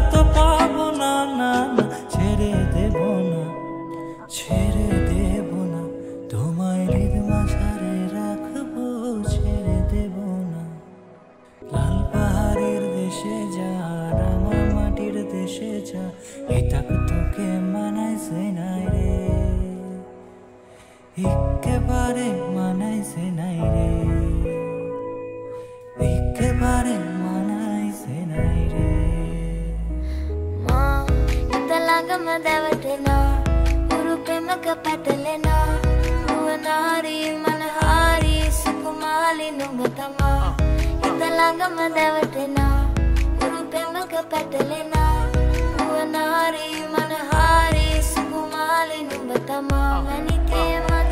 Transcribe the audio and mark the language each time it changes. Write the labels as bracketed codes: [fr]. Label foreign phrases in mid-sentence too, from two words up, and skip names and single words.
[bn] তো পাবো না না না ছেড়ে দেব না ছেড়ে দেব না তোমায় হৃদ মাঝারে রাখবো ছেড়ে দেব না লাল পাহাড়ের দেশে যা রাঙা মাটির দেশে যা এটাক তোকে মানাইছে নাই রে একেবারে মানাইছে নাই রে একেবারে মানাইছে নাই রে [si] මා හිත ළඟම දැවටෙනා උරු පෙමක පැටලෙනා නුවනාරි මනහාරි සුකුමාලි නුඹ තමා හිත ළඟම දැවටෙනා උරු පෙමක පැටලෙනා නුවනාරි මනහාරි සුකුමාලි නුඹ තමා මැනිකේ